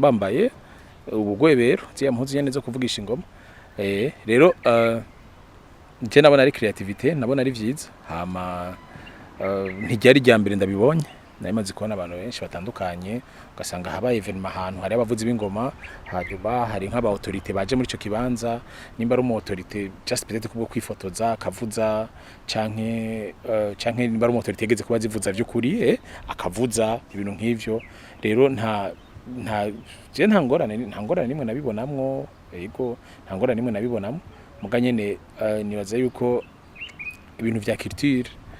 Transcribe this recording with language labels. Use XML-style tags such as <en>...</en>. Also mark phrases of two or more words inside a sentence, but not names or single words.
<rn>bambaye ubugwebero ziya mpuzu nyene zo kuvugisha ingoma rero je nabona ari creativity nabona ari vyiza hama ntijyari rya mbere ndabibonye naimaze kubona abantu benshi batandukanye ugasanga habaye evenement ahantu hari abavuzi b'ingoma hanyuma hari nk'aba autorité baje muri ico kibanza nimba ari umu autorité just peut-être kubwo kwifotoza akavuza canke nimba ari umu autorité yegeze kuba zivuza vy'ukuri akavuza ibintu nk'ivyo rero nta ngorane nimwe nabibonamwo yego nta ngorane nimwe nabibonamwo muga nyene nibaza yuko ibintu vya culture</rn>